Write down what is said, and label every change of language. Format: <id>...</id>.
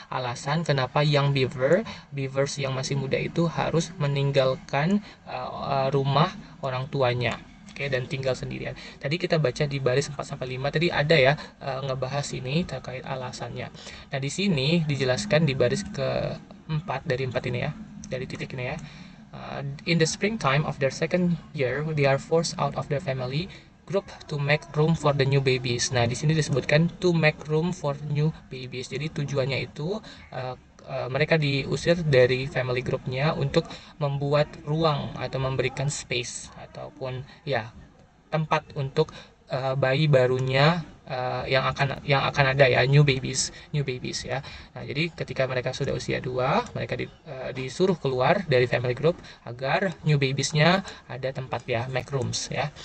<id>Alasan kenapa young beavers yang masih muda itu harus meninggalkan rumah orang tuanya. Oke, dan tinggal sendirian. Tadi kita baca di baris 4 sampai 5 tadi ada ya ngebahas ini terkait alasannya. Nah, di sini dijelaskan di baris ke-4 dari 4 ini ya. Dari titik ini ya.</id> <en>In the springtime of their second year, they are forced out of their family group to make room for the new babies.</en> <id>Nah, di sini disebutkan</id> <en>to make room for new babies.</en> <id>Jadi tujuannya itu mereka diusir dari family groupnya untuk membuat ruang atau memberikan space ataupun ya tempat untuk bayi barunya yang akan ada ya,</id> <en>new babies</en> <id>ya. Nah, jadi ketika mereka sudah usia 2, mereka disuruh keluar dari family group agar new babiesnya ada tempat ya,</id> <en>make rooms</en> <id>ya.</id>